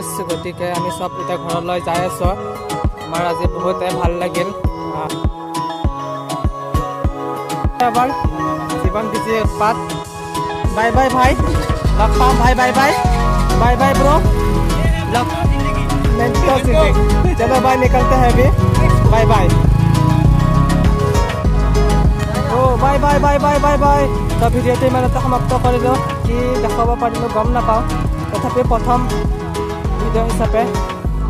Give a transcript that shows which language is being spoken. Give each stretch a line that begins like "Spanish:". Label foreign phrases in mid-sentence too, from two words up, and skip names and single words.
Assamese: গতিকে আমি চব এতিয়া ঘৰলৈ যাই আছোঁ। আমাৰ আজি বহুতে ভাল লাগিল। এবাৰ জীৱন বিজি উৎপাত।
English: bye bye
Assamese: ভাই, লগ পাম ভাই। বাই
English: bye bro.
Hindi: चलो बाय, निकलते हैं अभी।
English: bye bye.
Assamese: তো ভিডিঅ'টো ইমানতে সমাপ্ত কৰিলোঁ। কি দেখাব পাৰিলোঁ গম নাপাওঁ, তথাপি প্ৰথম ভিডিঅ' হিচাপে